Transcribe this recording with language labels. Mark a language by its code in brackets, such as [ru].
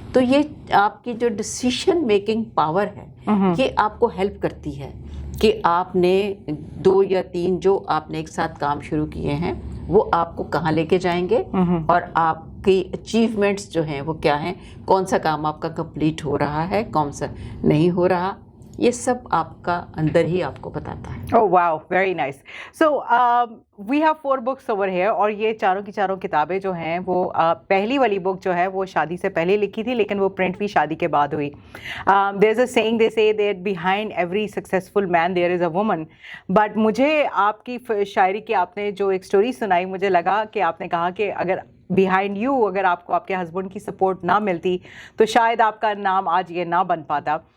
[ur] تو یہ آپ کی جو ڈسیشن میکنگ پاور ہے، یہ آپ کو ہیلپ کرتی ہے کہ آپ نے 2 یا 3 جو آپ نے ایک ساتھ کام شروع کیے ہیں وہ آپ کو کہاں لے کے جائیں گے، اور آپ کی اچیومنٹس جو ہیں وہ کیا ہیں، کون سا کام آپ کا کمپلیٹ ہو رہا ہے، کون سا نہیں ہو رہا. یہ سب آپ کا اندر ہی آپ کو بتاتا ہے. [en] Oh wow, very nice. So we have 4 books over here, [ur] اور یہ چاروں کی چاروں کتابیں جو ہیں وہ پہلی والی بک جو ہے وہ شادی سے پہلے لکھی تھی، لیکن وہ پرنٹ بھی شادی کے بعد ہوئی. [en] There's a saying, they say that behind every successful man there is a woman. [ur] But مجھے آپ کی شاعری کی آپ نے جو ایک سٹوری سنائی، مجھے لگا کہ آپ نے کہا کہ اگر [en] behind you [ur] اگر آپ کو آپ کے ہسبینڈ کی سپورٹ نہ ملتی تو شاید آپ کا نام آج یہ نہ بن پاتا.